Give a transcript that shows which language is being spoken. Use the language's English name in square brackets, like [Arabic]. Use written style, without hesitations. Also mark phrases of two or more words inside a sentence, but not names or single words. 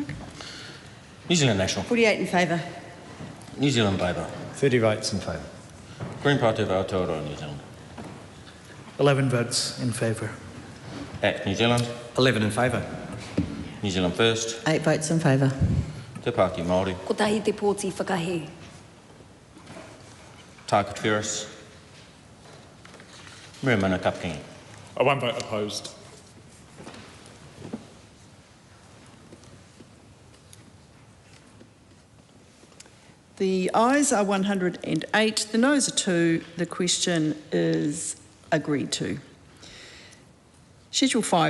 [English] New Zealand National. 48 in favour. New Zealand Labour. 30 votes in favour. Green Party of Aotearoa, New Zealand. 11 votes in favour. ACT New Zealand. 11 in favour. New Zealand First. 8 votes in favour. Te Pāti Māori. [Māori] Ko tahi te pōti whakahe. Tāku Te Ferris. Rea Mano Kapkingi. [English] 1 vote opposed. The ayes are 108, the noes are 2. The question is agreed to. Schedule 5.